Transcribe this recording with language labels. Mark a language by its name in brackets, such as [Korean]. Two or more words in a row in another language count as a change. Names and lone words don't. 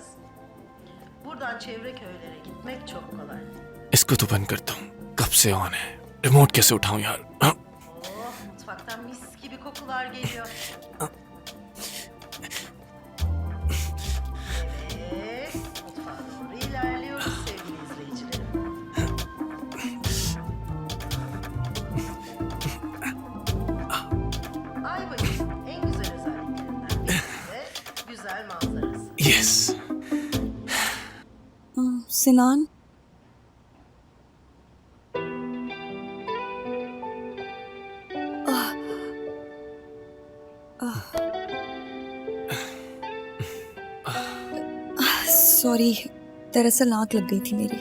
[Turkish] Buradan çevre köylere gitmek çok kolay. [Hindi] इसको तो बंद करता हूँ, कब से ऑन है? रिमोट कैसे उठाऊं यार? हाँ? [Turkish] Oh, mutfaktan mis gibi kokular geliyor. Evet, mutfağa doğru ilerliyoruz sevgili izleyicilerim. Ayvacık'ın en güzel özelliklerinden birisi de güzel manzarası. Yes. [Hindi] सिनान, सॉरी, दरअसल आँख लग गई थी मेरी।